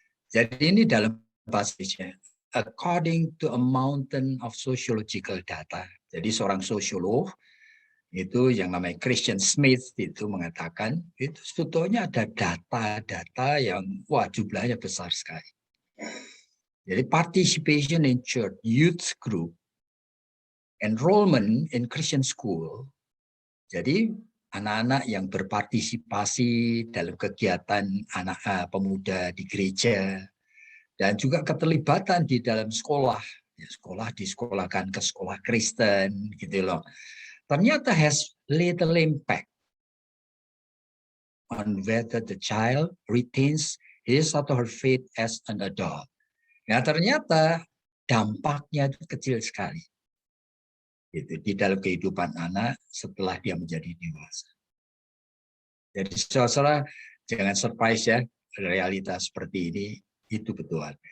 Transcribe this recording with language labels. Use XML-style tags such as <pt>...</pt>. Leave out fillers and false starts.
<id>Jadi ini dalam passage-nya,</id> <en>according to a mountain of sociological data.</en> <id>Jadi seorang sosiolog itu yang namanya Christian Smith itu mengatakan itu sebetulnya ada data-data yang wah jumlahnya besar sekali.</id> <en>Jadi participation in church, youth group, enrollment in Christian school.</en> <id>Jadi anak-anak yang berpartisipasi dalam kegiatan anak pemuda di gereja dan juga keterlibatan di dalam sekolah, ya, sekolah disekolahkan ke sekolah Kristen gitu loh.</id> <en>Ternyata has little impact on whether the child retains his atau her faith as an adult.</en> <id>Nah, ternyata dampaknya itu kecil sekali. Gitu, di dalam kehidupan anak setelah dia menjadi dewasa. Jadi saudara jangan surprise ya, realitas seperti ini itu betul.</id>